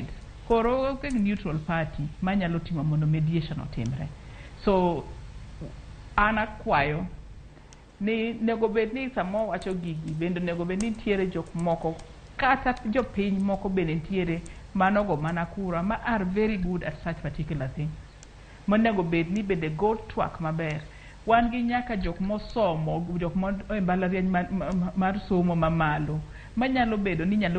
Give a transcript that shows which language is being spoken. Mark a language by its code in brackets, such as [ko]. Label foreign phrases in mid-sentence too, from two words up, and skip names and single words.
[luo] Koro ke [en] neutral party [luo] manyalo timo mondo mediation otimre. So ana kwayo ni nego bed ni samo wacho gigi bende nego bed ni tiere jok moko kata jopiny moko bende tiere manogo mana kura ma [en] are very good at such particular thing. [luo] Monego bed ni bende go twak maber. Wan gi nyaka jok mosomo, jok mo e mbalariany mar somo mamalo manyalo bedo ni nyalo